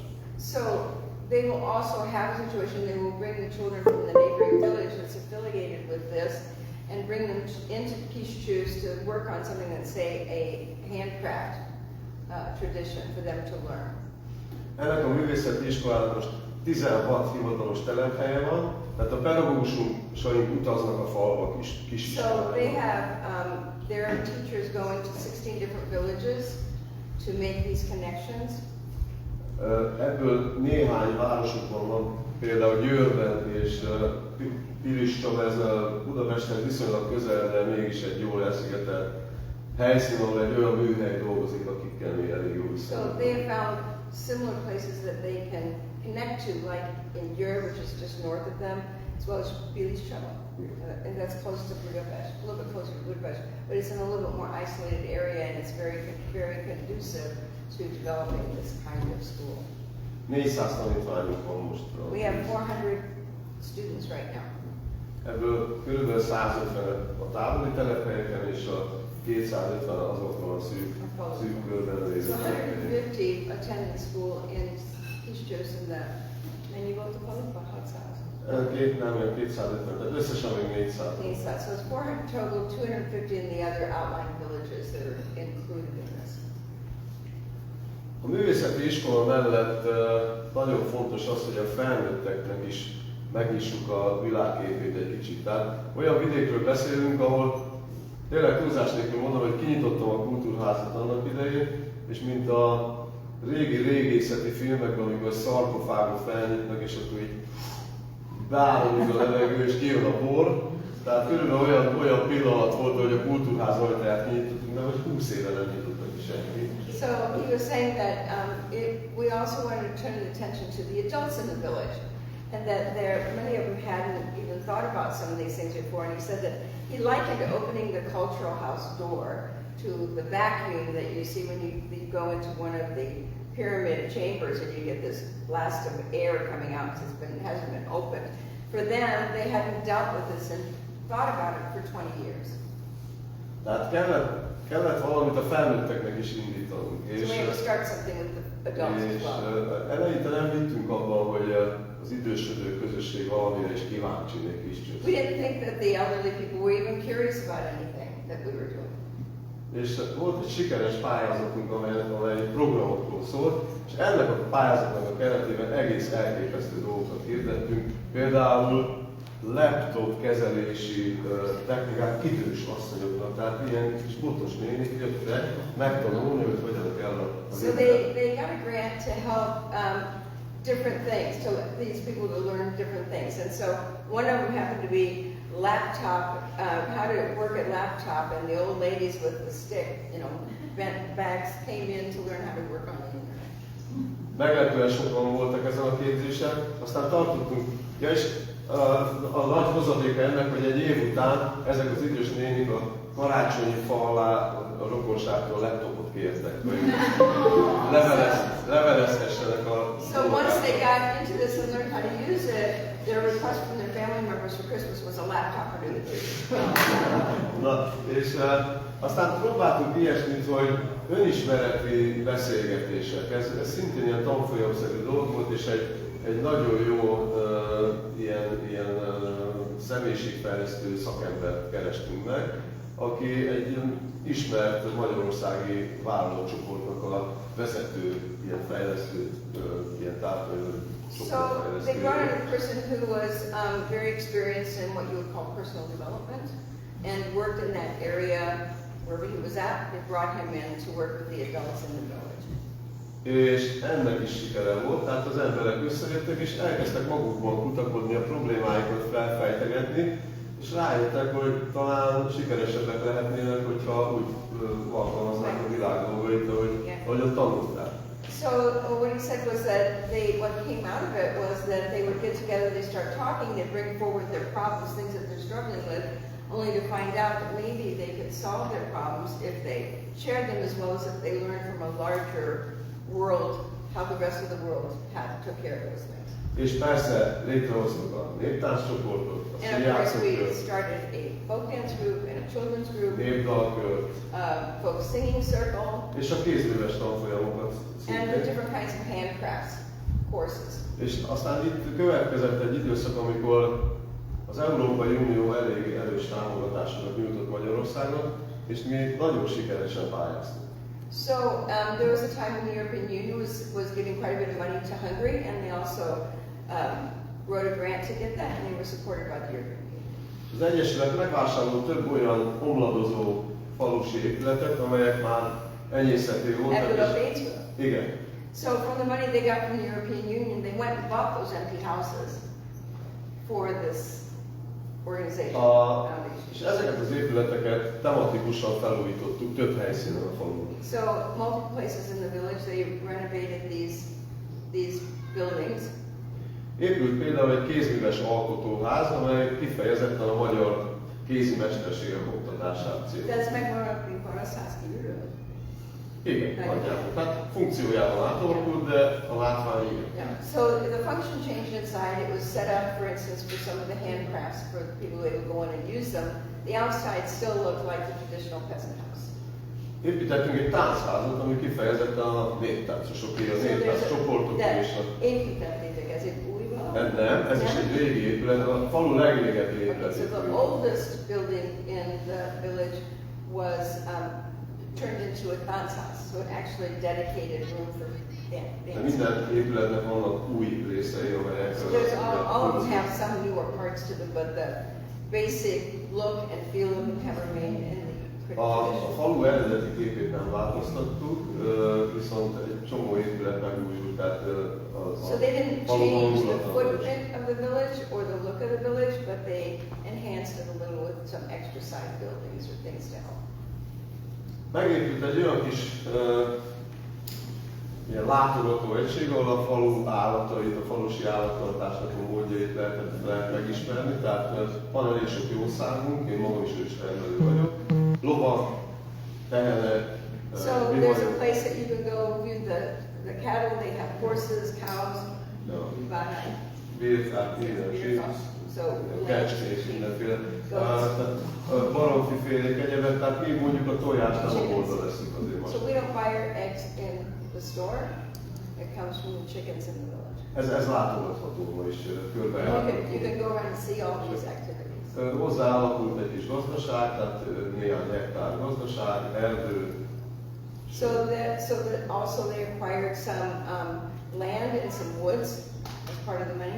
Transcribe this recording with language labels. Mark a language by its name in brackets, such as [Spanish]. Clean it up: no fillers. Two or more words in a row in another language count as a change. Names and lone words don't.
[English] So they will also have a situation, they will bring the children from the neighboring village that's affiliated with this and bring them into Kiscsősz to work on something that's, say, a handcraft tradition for them to learn. [Hungarian] Ennek a művészeti iskolának most 16 hivatalos telephelye van, tehát a pedagógusaink utaznak a falva kis [English] So they have, there are teachers going to 16 different villages to make these connections. [Hungarian] Ebből néhány városokban van, például Győrben és Piliscsa, ez a Budapesten viszonylag közel, de mégis egy jól elszigetelt helyszín, ahol egy olyan műhely dolgozik, akikkel mi elég jó viszonylag. [English] So they have found similar places that they can connect to, like in Győr, which is just north of them, as well as Piliscsa, and that's close to Budapest, a little bit closer to Budapest, but it's in a little bit more isolated area, and it's very conducive to developing this kind of school. [Hungarian] 400 tanítványunk van most. [English] We have 400 students right now. [Hungarian] Ebből kb. 150 a távoli telephelyeken és a 250 azokon a szűk körben lévő [English] So [Hungarian] telephelyeken. [English] 150 attend the school in Kiscsősz and the, [Hungarian] mennyi volt a falu? 600? Nem, 250, tehát összesen még 400. 400. [English] So it's 400 total, 250 in the other outlying villages that are included in this. [Hungarian] A művészeti iskola mellett nagyon fontos az, hogy a felnőtteknek is megnyissuk a világképét egy kicsit. Tehát olyan vidékről beszélünk, ahol tényleg túlzás nélkül mondom, hogy kinyitottam a kultúrházat annak idején, és mint a régi régészeti filmekben, amikor a szarkofágot felnyitnak, és akkor így beállódik a levegő, és kijön a por. Tehát körülbelül olyan pillanat volt, hogy a kultúrház ajtaját kinyitottunk, de hogy 20 éve nem nyitottak is senki. [English] So he was saying that we also wanted to turn attention to the adults in the village, and that many of them hadn't even thought about some of these things before. And he said that he likened opening the cultural house door to the vacuum that you see when you go into one of the pyramid chambers and you get this blast of air coming out because it hasn't been opened. For them, they hadn't dealt with this and thought about it for 20 years. [Hungarian] Tehát kellett valamit a felnőtteknek is indítanunk. [English] So we had to start something with the adults as well. [Hungarian] Eleinte nem hittünk abban, hogy az idősödő közösség valamire is kíváncsi még Kiscsősz. [English] We didn't think that the elderly people were even curious about anything that we were doing. [Hungarian] És volt egy sikeres pályázatunk, amely programokról szólt, és ennek a pályázatnak a keretében egész elképesztő dolgokat hirdettünk. Például laptop kezelési technikák idős asszonyoknak, tehát ilyen kis botos nénik jöttek megtanulni, hogy hogyan kell a [English] So they got a grant to help different things, to these people to learn different things. And so one of them happened to be laptop, how to work at laptop, and the old ladies with the stick, bent bags came in to learn how to work on the internet. [Hungarian] Meglepően sokan voltak ezen a képzésen, aztán tartottunk, ja és a nagy hozadéka ennek, hogy egy év után ezek az idős nénik a karácsonyi fa alá a rokonságtól laptopot kértek, hogy levelezhessenek a... [English] So once they got into this and learned how to use it, their request from their family members for Christmas was a laptop under the tree. [Hungarian] Na, és aztán próbáltunk ilyesmit, hogy önismereti beszélgetések. Ez szintén ilyen tanfolyamszerű dolog volt, és egy nagyon jó ilyen személyiségfejlesztő szakembert kerestünk meg, aki egy ismert magyarországi vállalatcsoportnak a vezető, ilyen fejlesztő, ilyen társadalmi [English] So they brought in a person who was very experienced in what you would call personal development and worked in that area wherever he was at. They brought him in to work with the adults in the village. [Hungarian] És ennek is sikere volt, tehát az emberek összejöttek és elkezdtek magukban kutakodni, a problémáikat felfejtegetni, és rájöttek, hogy talán sikeresebbek lehetnének, hogyha úgy alkalmaznák a világ dolgait, ahogy ott tanulták. [English] So what he said was that what came out of it was that they would get together, they start talking, they bring forward their problems, things that they're struggling with, only to find out that maybe they could solve their problems if they shared them as well as if they learned from a larger world how the rest of the world took care of those things. [Hungarian] És persze létrehoztuk a néptánccsoportot, a [English] And of course we [Hungarian] színjátszókört, [English] started a folk dance group and a children's group, [Hungarian] népdalkört, [English] folk singing circle, [Hungarian] és a kézműves tanfolyamokat [English] and the [Hungarian] szintén. [English] different kinds of handcrafts courses. [Hungarian] És aztán itt következett egy időszak, amikor az Európai Unió elég erős támogatásokat nyújtott Magyarországnak, és mi nagyon sikeresen pályáztunk. [English] So there was a time when the European Union was giving quite a bit of money to Hungary, and they also wrote a grant to get that, and they were supported by the European Union. [Hungarian] Az Egyesület megvásárolt több olyan omladozó falusi épületet, amelyek már enyészhető voltak. Ebből a pénzből? Igen. [English] So from the money they got from the European Union, they went and bought those empty houses for this organization. [Hungarian] És ezeket az épületeket tematikusan felújítottuk több helyszínen a falun. [English] So multiple places in the village, they renovated these buildings. [Hungarian] Épült például egy kézműves alkotóház, amely kifejezetten a magyar kézi mesterségek oktatását célozza. Ez megmaradt, mint a száz kívülről? Igen, nagyjából. Tehát funkciójában átalakult, de a látvány igen. [English] Yeah. So the function changed inside. It was set up, for instance, for some of the handcrafts for the people who would go in and use them. The outside still looked like the traditional peasant house. [Hungarian] Építettünk egy táncházat, ami kifejezetten a néptáncosoké, a néptánc csoportok és a... Építettétek, ez egy új valami? Nem, ez is egy régi épület, a falu legrégebbi épület. [English] Okay, so the oldest building in the village was turned into a dance house, so it actually dedicated room for [Hungarian] De [English] dance. [Hungarian] minden épületnek vannak új részei, amelyek... [English] So there's all of them have some newer parts to them, but the basic look and feel of them have remained in the [Hungarian] A [English] tradition. [Hungarian] falu eredeti képét nem változtattuk, viszont egy csomó épület megújult, tehát [English] So they didn't [Hungarian] falu [English] change the [Hungarian] hangulata. [English] footprint of the village or the look of the village, but they enhanced it a little with some extra side buildings or things to help. [Hungarian] Megépült egy olyan kis ilyen látogató egység, ahol a falu állatait, a falusi állattartásnak a módjait lehet megismerni, tehát van elég sok jószágunk, én magam is őstermelő vagyok. Lovak, tehenek, [English] So there's a place that you can go view the cattle. They have horses, cows, [Hungarian] bárány, birkák, minden [English] so [Hungarian] kecskék, mindenféle. Baromfifélék, egyebek, tehát mi mondjuk a tojást nem a boltba leszünk azért [English] So [Hungarian] most. [English] we don't buy our eggs in the store. It comes from the chickens in the village. [Hungarian] Ez látogatható ma is körbe. [English] You can go around and see all these activities. [Hungarian] Hozzáalakult egy kis gazdaság, tehát néhány hektár gazdaság, erdő. [English] So that also they acquired some land and some woods as part of the money.